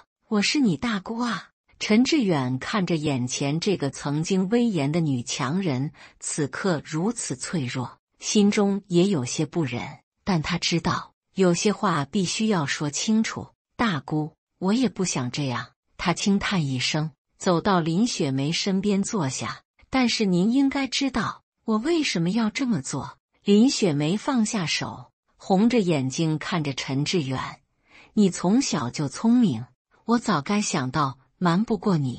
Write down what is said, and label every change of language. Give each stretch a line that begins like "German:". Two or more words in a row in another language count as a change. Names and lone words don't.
Chinese: 我是你大姑啊！” 陳志遠看着眼前這個曾經威嚴的女強人，此刻如此脆弱，心中也有些不忍，但他知道有些話必須要說清楚。大姑，我也不想這樣。他輕嘆一聲，走到林雪梅身邊坐下。但是您應該知道，我為什麼要這麼做。林雪梅放下手，紅着眼睛看着陳志遠。你從小就聰明，我早該想到瞞不過你。